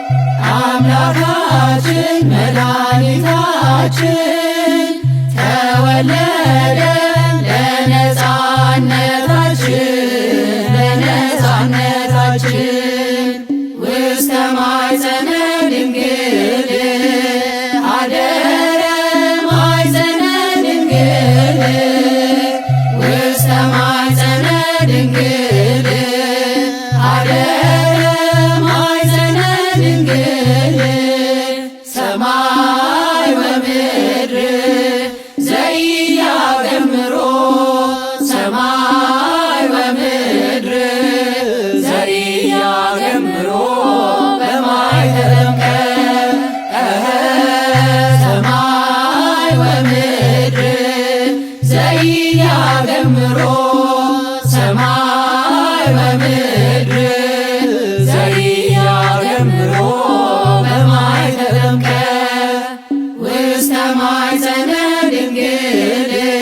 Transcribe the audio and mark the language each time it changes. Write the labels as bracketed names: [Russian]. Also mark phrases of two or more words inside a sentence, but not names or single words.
[Amharic] አምላካችን መድኃኒታችን ተወለደ ለነፃነታችን [Geez] ውስተ ማኅፀነ ድንግል አደረ ማኅፀነ ድንግል ውስተ ማኅፀነ ድንግል አደረ ማኅፀነ ድንግል ሰማይ ወምድር ዘኢያገምሮ ሰማይ ወምድር ዘኢያገምሮ በማኅተመ ሰማይ ወምድር ዘኢያገምሮ ሰማይ ወምድር ዘኢያገምሮ በማኅተመ ውስተ ማኅፀነ ድንግል